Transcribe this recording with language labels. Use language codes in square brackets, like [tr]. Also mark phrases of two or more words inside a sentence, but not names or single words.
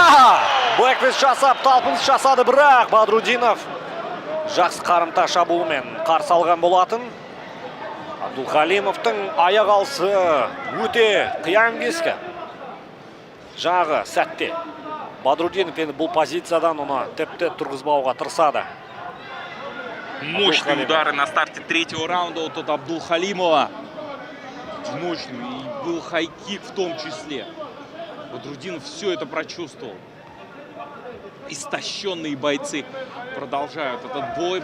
[kk] Бэкфист жасап, талпыныс жасады, бірақ Бадрутдинов жақсы қарымта шабуылмен қарсы алған болатын. Абдулхалимовтың аяқ алысы өте қиян кескі. Жаңағы сәтте Бадрутдинов бұл позициядан оны тіпті тұрғызбауға тырысады. [ru] Мощные удары на старте 3-го раунда от Абдулхалимова. Мощный. И был хайкик в том числе. Бадрутдинов все это прочувствовал. Истощенные бойцы продолжают этот бой.